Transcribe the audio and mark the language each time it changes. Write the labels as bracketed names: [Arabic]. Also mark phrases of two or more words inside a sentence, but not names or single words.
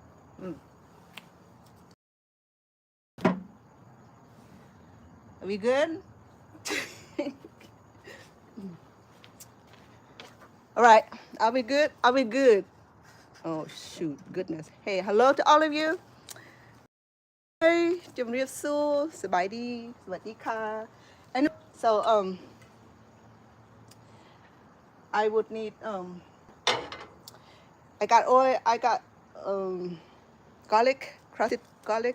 [English] Are we good? All right, are we good? Are we good? Oh shoot, goodness. Hey, hello to all of you. Hey, [Khmer] ជំរាបសួរ សប្បាយ [Thai] ดี สวัสดีค่ะ [English] And so I would need I got oil, I got garlic, crushed garlic.